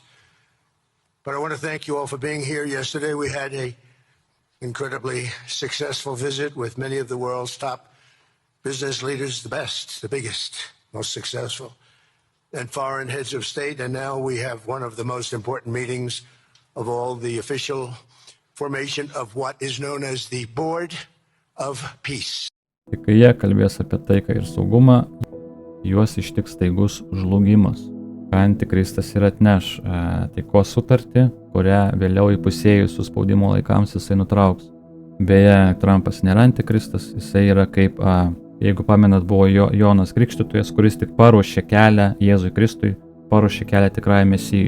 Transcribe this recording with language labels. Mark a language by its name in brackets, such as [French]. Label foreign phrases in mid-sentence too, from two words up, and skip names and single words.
[English] But I want to thank you all for being here. Yesterday we had an incredibly successful visit with many of the world's top business leaders, the best, the biggest, most successful, and foreign heads of state. And now we have one of the most important meetings of all, the official formation of what is known as the Board of Peace. [Lithuanian] Kai jie kalbės apie taiką ir saugumą, juos ištiks staigus žlugimas. Antikristas ir atneš taikos sutartį, kurią vėliau įpusėjus suspaudimo laikams jisai nutrauks. Beje, Trumpas nėra antikristas, jisai yra kaip, jeigu pamenat, buvo Jonas Krikštytojas, kuris tik paruošė kelią Jėzui Kristui, paruošė kelią tikrajai Mesijui.